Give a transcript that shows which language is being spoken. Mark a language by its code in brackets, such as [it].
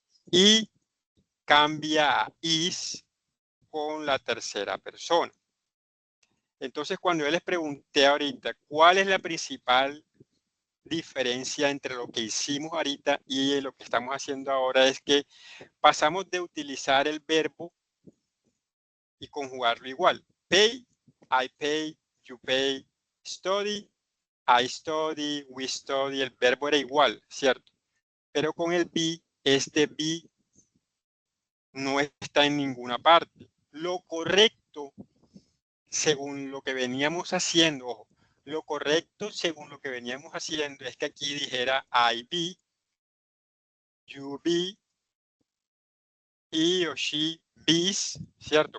[es] Y cambia a is con la tercera persona. Entonces, cuando yo les pregunté ahorita cuál es la principal diferencia entre lo que hicimos ahorita y lo que estamos haciendo ahora, es que pasamos de utilizar el verbo y conjugarlo igual. [en] Pay, I pay, you pay, study, I study, we study. [es] El verbo era igual, ¿cierto? Pero con el be, este be no está en ninguna parte. Lo correcto, según lo que veníamos haciendo, ojo, lo correcto según lo que veníamos haciendo es que aquí dijera [en] I be, you be, [es] he o she bees, ¿cierto?